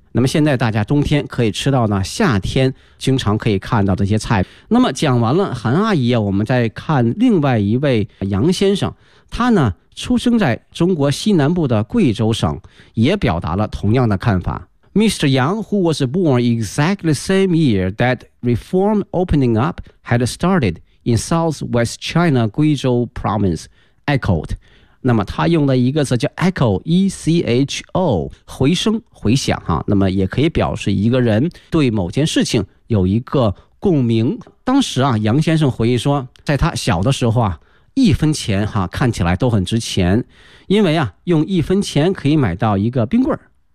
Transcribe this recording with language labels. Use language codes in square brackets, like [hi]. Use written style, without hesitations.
[zh] 那么现在大家冬天可以吃到呢夏天经常可以看到这些菜。那么讲完了韩阿姨啊我们再看另外一位杨先生。他呢出生在中国西南部的贵州省也表达了同样的看法。 [en] Mr. Yang, who was born exactly the same year that reform opening up had started in Southwest China, Guizhou province, echoed. [zh] 那么他用的一个词叫 echo, E-C-H-O, 回声回响、啊、那么也可以表示一个人对某件事情有一个共鸣。当时啊杨先生回忆说在他小的时候啊一分钱啊看起来都很值钱因为啊用一分钱可以买到一个冰棍儿。